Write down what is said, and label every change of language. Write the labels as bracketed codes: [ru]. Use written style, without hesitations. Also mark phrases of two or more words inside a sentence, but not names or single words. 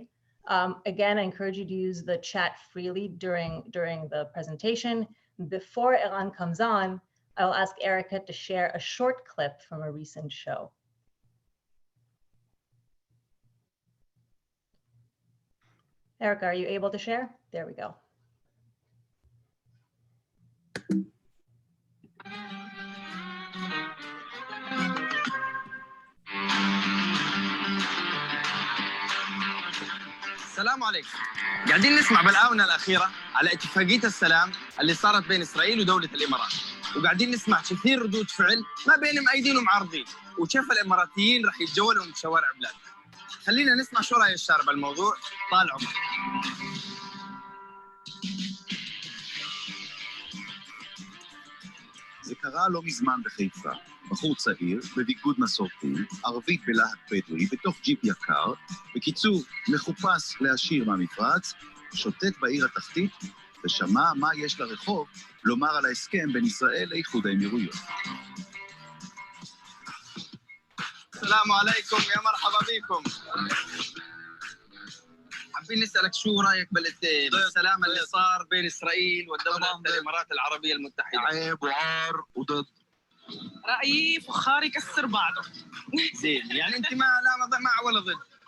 [en] Again, I encourage you to use the chat freely during the presentation. Before Eran comes on, I will ask Erica to share a short clip from a recent show. Erica, are you able to share? There we go. [ar] السلام عليكم. قاعدين نسمع بالآونة الأخيرة على اتفاقية السلام اللي صارت بين إسرائيل ودولة الإمارات، وقاعدين نسمع كثير ردود فعل ما بين مؤيدين ومعارضين، وكيف الإماراتيين راح يتجولوا من شوارع بلادنا. خلينا نسمع شو رأي الشارع بالموضوع. طال عمرك. [he] זה קרה לא מזמן בחיפה. בחור צעיר, בביגוד מסורתי, ערבית בלהט בדואי, בתוך ג'יפ יקר, בקיצור, מחופש לעשיר מהמפרץ, שוטט בעיר התחתית, ושמע מה יש לרחוב לומר על ההסכם בין ישראל לאיחוד האמירויות. [ar] السلام عليكم يا مرحبا بكم. حابين نسألك شو رأيك بالسلام اللي صار بين إسرائيل ودولة الإمارات العربية المتحدة؟ عيب وعار وضد. رأيي فخار يكسر بعضه. زين، يعني أنت لا مع ولا ضد؟